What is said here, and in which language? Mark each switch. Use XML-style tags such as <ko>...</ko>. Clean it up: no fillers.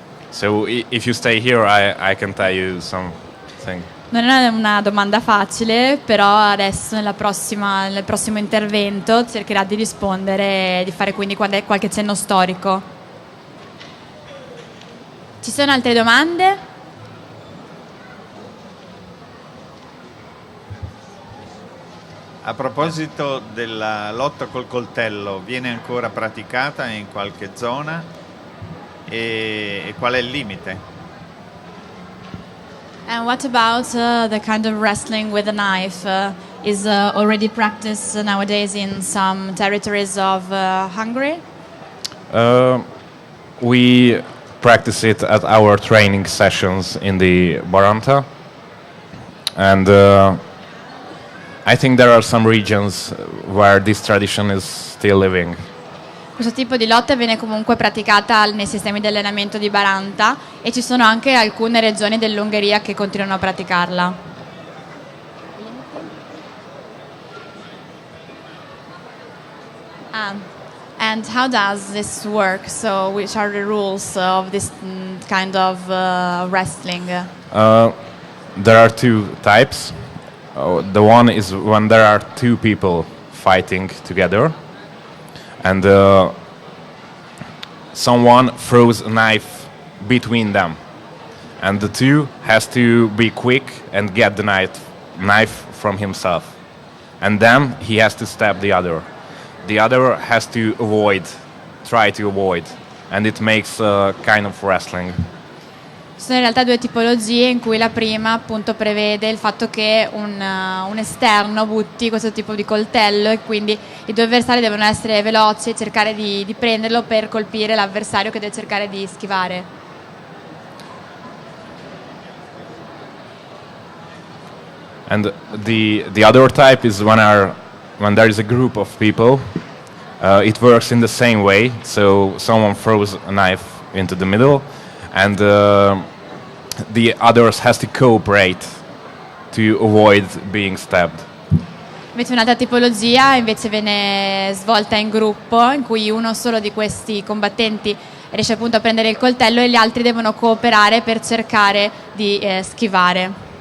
<en>So if you stay here, I can tell you something.</en> <it>Non è una domanda facile, però adesso nel prossimo intervento cercherà di rispondere e di fare quindi qualche cenno storico. Ci sono altre domande? A proposito della lotta col coltello, viene ancora praticata in qualche zona? E qual è il limite?</it> <en>And what about the kind of wrestling with a knife? Is already practiced nowadays in some territories of Hungary? We practice it at our training sessions in the Baranta, and I think there are some regions where this tradition is still living.</en> <it>Questo tipo di lotta viene comunque praticata nei sistemi di allenamento di Baranta e ci sono anche alcune regioni dell'Ungheria che continuano a praticarla.</it> <en>And how does this work? So which are the rules of this kind of wrestling? There are two types. The one is when there are two people fighting together, and someone throws a knife between them, and the two has to be quick and get the knife from himself, and then he has to stab the other. The other has to try to avoid, and it makes a kind of wrestling.</en> <it>Sono in realtà due tipologie, in cui la prima appunto prevede il fatto che un esterno butti questo tipo di coltello e quindi i due avversari devono essere veloci e cercare di prenderlo per colpire l'avversario che deve cercare di schivare.</it> <en>And the other type is when there is a group of people it works in the same way. So someone throws a knife into the middle, and the others has to cooperate to avoid being stabbed.</en> <it>Invece un'altra tipologia invece viene svolta in gruppo, in cui uno solo di questi combattenti riesce appunto a prendere il coltello e gli altri devono cooperare per cercare di schivare.</it>